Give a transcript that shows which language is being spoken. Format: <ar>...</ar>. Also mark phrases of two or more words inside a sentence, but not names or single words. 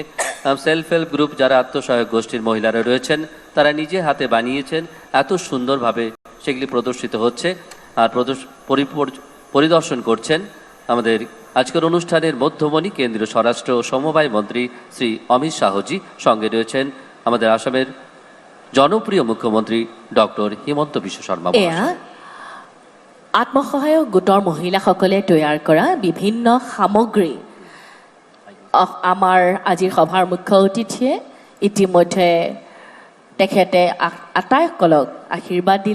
<en>self help group</en> <bn>যারা আত্মসহায়ক গোষ্ঠীর মহিলারা রয়েছেন তারা নিজে হাতে বানিয়েছেন, এত সুন্দরভাবে সেগুলি প্রদর্শিত হচ্ছে আর পরিদর্শন করছেন আমাদের আজকের অনুষ্ঠানের মধ্যমণি কেন্দ্রীয় স্বরাষ্ট্র ও সমবায় মন্ত্রী শ্রী অমিত শাহজি, সঙ্গে রয়েছেন আমাদের আসামের জনপ্রিয় মুখ্যমন্ত্রী ডক্টর হিমন্ত বিশ্ব শর্মা।</bn> <as>এয়া আত্মসহায়ক গোটৰ মহিলাসকলে তৈয়াৰ কৰা বিভিন্ন সামগ্ৰী আমাৰ আজিৰ সভাৰ মুখ্য অতিথিয়ে ইতিমধ্যে তেখেতে আটাইসকলক আশীৰ্বাদ দিলে।</as>